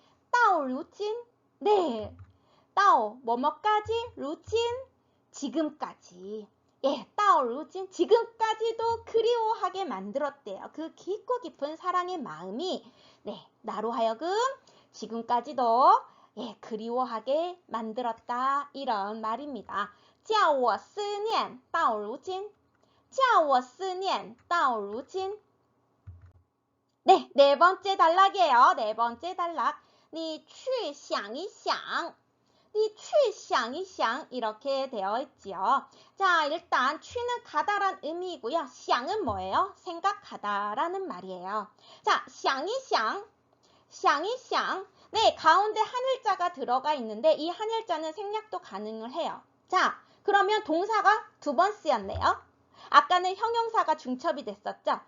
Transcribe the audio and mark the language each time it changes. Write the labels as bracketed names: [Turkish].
[Chinese] 到如今 [Korean] 네, 到 뭐뭐까지, 如今 지금까지. 예, [Chinese] 到如今 [Korean] 지금까지도 그리워하게 만들었대요. 그 깊고 깊은 사랑의 마음이 네, 나로 하여금 지금까지도 예, 그리워하게 만들었다. 이런 말입니다. [Chinese] 叫我思念到如今叫我思念到如今 [Korean] 네, 네 번째 단락이에요. 네 번째 단락. [Chinese] 你去想一想你去想一想 [Korean] 이렇게 되어 있지요. 자, 일단 去는 가다란 의미이고요. 想은 뭐예요? 생각하다라는 말이에요. 자, [Chinese] 想一想想一想 [Korean] 네, 가운데 한일자가 들어가 있는데 이 한일자는 생략도 가능을 해요. 자, 그러면 동사가 두 번 쓰였네요. 아까는 형용사가 중첩이 됐었죠.